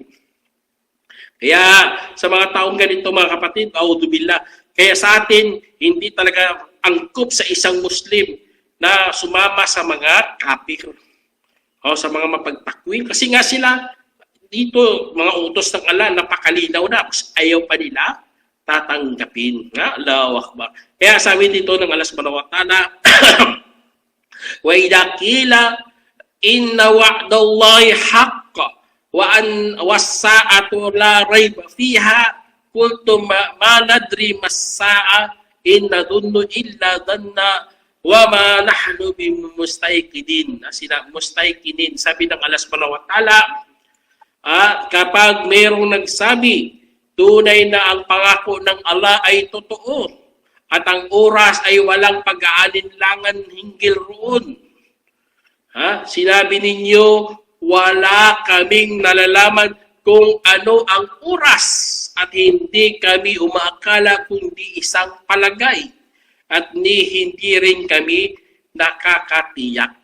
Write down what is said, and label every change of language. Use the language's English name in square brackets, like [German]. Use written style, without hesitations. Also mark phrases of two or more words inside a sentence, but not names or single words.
[Filipino] Kaya sa mga taong ganito mga kapatid, auzubillah, kaya sa atin, hindi talaga angkop sa isang Muslim na sumama sa mga kafir o sa mga mapagtakwil. Kasi nga sila, dito, mga utos ng Allah, napakalinaw na, ayaw pa nila tatanggapin. [Arabic] الله أكبر. [Filipino] Kaya sabi dito ng Allah [Arabic] سبحانه وتعالى, وإذا قيل إن وعد الله حق والساعة لا ريب فيها قلتم ما ندري ما الساعة إن نظن إلا ظنا وما نحن بمستيقنين. [Filipino] Mustayqinin, sabi ng Allah [Arabic] سبحانه وتعالى, [Filipino] kapag mayroong nagsabi tunay na ang pangako ng Allah ay totoo at ang oras ay walang pag-aalinlangan hinggil roon. Sinabi ninyo, wala kaming nalalaman kung ano ang oras at hindi kami umaakala kundi isang palagay at hindi rin kami nakakatiyak.